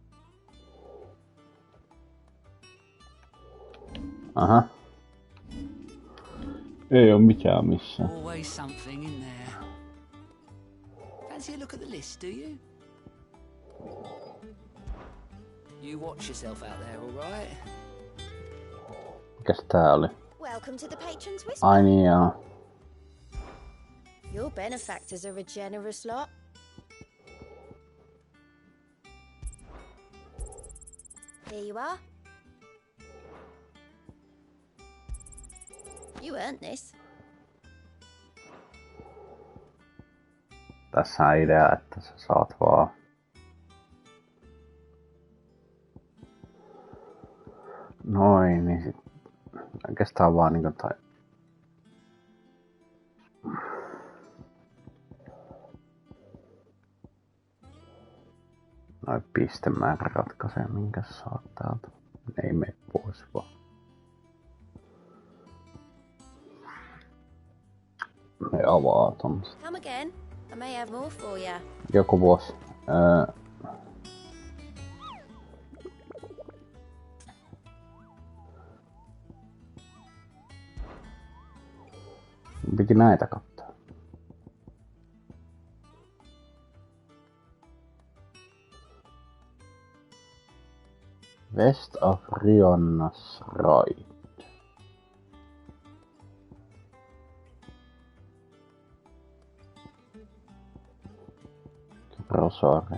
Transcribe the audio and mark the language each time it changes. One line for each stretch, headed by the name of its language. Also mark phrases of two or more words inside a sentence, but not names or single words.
Finnish: Aha. Ei oo mitään missään.
English: Always something in there. Fancy a look at the list, do you? You watch yourself out there, all right?
Finnish: Mikäs tää oli?
English: Welcome to the Patron's Whisper.
Finnish: Ai niin joo.
English: Your benefactors are a generous lot. Here you are. You earned this.
Finnish: Tässä on idea, että sä saat vaan noin, niin sit oikeastaan vaan niinku tai noin pistemäärä ratkaisee, minkä sä saat täältä. Ei mene pois vaan. Ne avaa tommoset.
English: Come again. I may have more for you.
Finnish: Joku vuosi. Piti näitä katsoa.
English: West of Rionnas Right. Rosario.